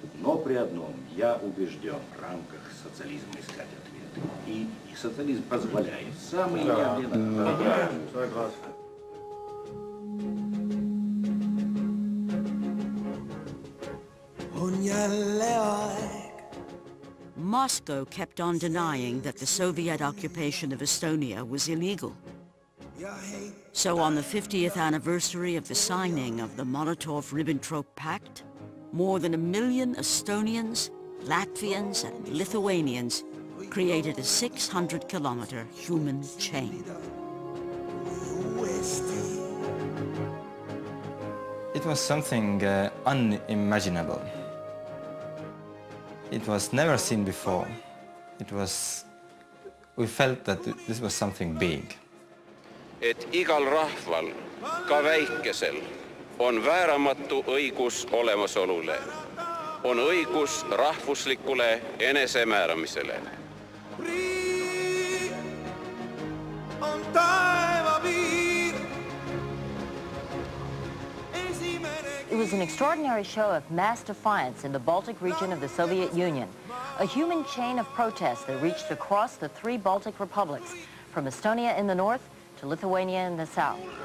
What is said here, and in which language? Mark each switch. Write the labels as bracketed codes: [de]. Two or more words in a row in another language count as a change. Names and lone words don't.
[ru] Но при одном, я убежден в рамках социализма искать ответы. И социализм позволяет. Самый явный. [en] Moscow kept on denying that the Soviet occupation of Estonia was illegal. So on the 50th anniversary of the signing of the Molotov-Ribbentrop Pact, more than 1 million Estonians, Latvians and Lithuanians created a 600-kilometer human chain. It was something unimaginable. It was never seen before. We felt that this was something big. [et] Et igal rahval, ka väikesel, on vääramatu õigus olemasolule, on õigus rahvuslikule enesemääramisele. [en] It was an extraordinary show of mass defiance in the Baltic region of the Soviet Union, a human chain of protests that reached across the 3 Baltic republics, from Estonia in the north to Lithuania in the south.